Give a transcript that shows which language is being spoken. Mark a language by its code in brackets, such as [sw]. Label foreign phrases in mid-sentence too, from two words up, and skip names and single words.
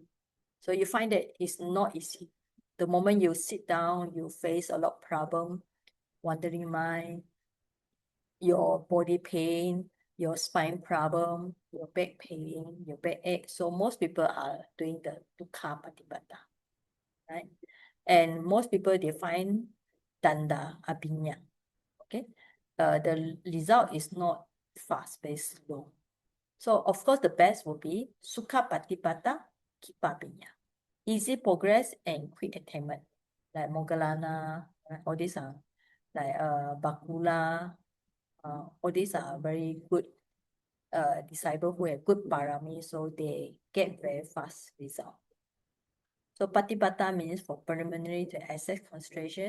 [en] So you find that it's not easy. The moment you sit down, you face a lot of problem, wandering mind, your body pain, your spine problem, your back pain, your back ache. So most people are doing the [pi] dukkha patipata, [en] right? And most people, they find [pi] danda abhinya, [en] okay? The result is not fast, but it's slow. So of course, the best will be [pi] sukha patipata, kippa abhinya. [en] Easy progress and quick attainment, like Moggallana, right? All these are like Bakula, all these are very good disciples who have good parami, so they get very fast result. So patipata means for preliminary to access concentration.